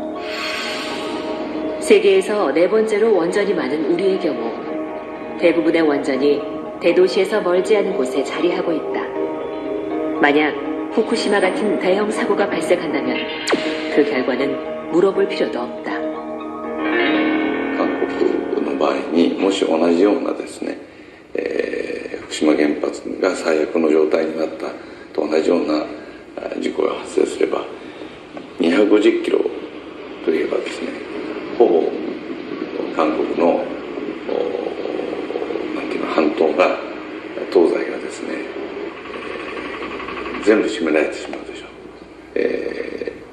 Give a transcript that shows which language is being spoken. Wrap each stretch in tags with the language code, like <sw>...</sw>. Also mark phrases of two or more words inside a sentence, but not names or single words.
<ko>세계에서 네 번째로 원전이 많은 우리의 경우 대부분의 원전이 대도시에서 멀지 않은 곳에 자리하고 있다. 만약 후쿠시마 같은 대형 사고가 발생한다면 그 결과는 물어볼 필요도 없다.</ko> <ja>韓国の場合にもし同じようなですね、福島原発が最悪の状態になったと同じような事故が発生すれば250キロといえばですね、ほぼ韓国のなんていうか半島が東西がですね、全部占められてしまうでしょう。</ja>